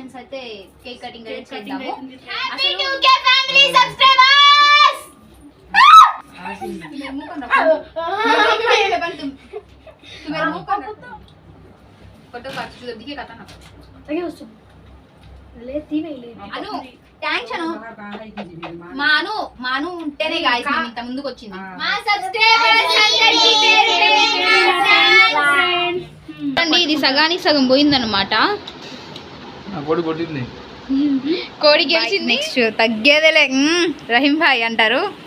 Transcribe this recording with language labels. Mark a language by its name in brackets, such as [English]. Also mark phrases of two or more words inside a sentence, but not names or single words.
[Telugu] అయితే కేక్ కటింగ్ చేద్దాము. [English] Happy 2K family subscribers. [Hindi] फोटो काट लो दिखे काटा ना अरे उसको ले तीन ही ले [Telugu] అను థాంక్స్ అను మాను మాను ఉంటేనే గాయ్స్ నేను ఇంత ముందుకు వచ్చింది. మా సబ్స్క్రైబర్స్ అందరికీ పేరు పేరున అండి ఇది సగానికి సగం పోయిందన్నమాట. కోడి కొట్టింది, కోడి గెలిచింది. నెక్స్ట్ తగ్గేదేలే రహీం భాయ్ అంటారు.